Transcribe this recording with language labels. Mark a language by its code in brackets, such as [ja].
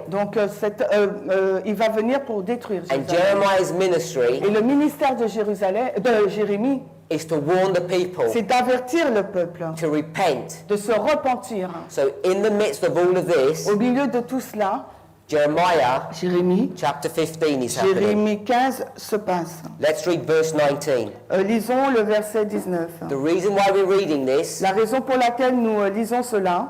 [fr] Donc il va venir pour détruire [en] And [fr] Jérusalem. [en] Jeremiah's ministry [fr] Et le ministère de Jérémie, [en] is to warn the people [fr] c'est d'avertir le peuple, [en] to repent. [fr] de se repentir. [en] So in the midst of all of this, [fr] Au milieu de tout cela, [en] Jeremiah [fr] Jérémie, [en] chapter 15 is happening. [fr] Jérémie 15 se passe. [en] Let's read verse 19. [fr] Lisons le verset 19. [en] The reason why we're reading this [fr] La raison pour laquelle nous lisons cela,